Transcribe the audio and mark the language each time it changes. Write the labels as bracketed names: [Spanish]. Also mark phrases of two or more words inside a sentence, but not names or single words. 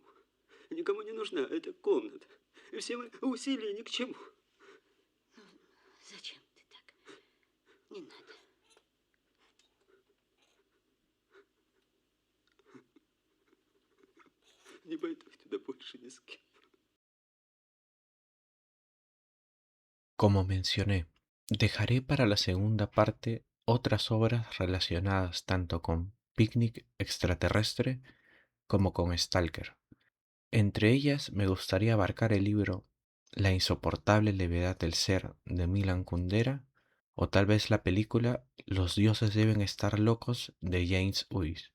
[Russian] Никому не нужна эта комната. И все мои усилия ни к чему. Ну, зачем ты так? Не надо. Не пойду туда больше ни с кем. [Spanish] Como mencioné, dejaré para la segunda parte otras obras relacionadas tanto con Picnic Extraterrestre como con Stalker. Entre ellas me gustaría abarcar el libro La insoportable levedad del ser de Milan Kundera o tal vez la película Los dioses deben estar locos de James Uys.